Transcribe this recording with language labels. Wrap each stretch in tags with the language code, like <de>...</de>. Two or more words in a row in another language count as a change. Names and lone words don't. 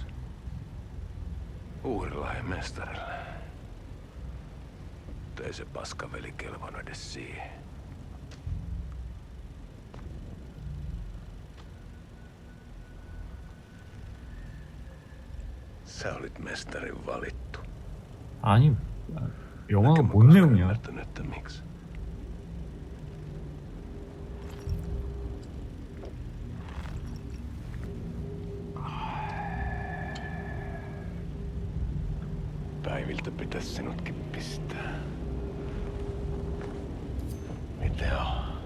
<fi>Uurilahden mestarille. Mutta ei se paskaveli kelvannut edes siihen. Sä olit mestarin valittu.</fi> <ko>아니, 영화가 뭔 내용이야?</ko> <fi>Että miksi? Päiviltä pitäisi sinutkin pistää. Mitä on?</fi>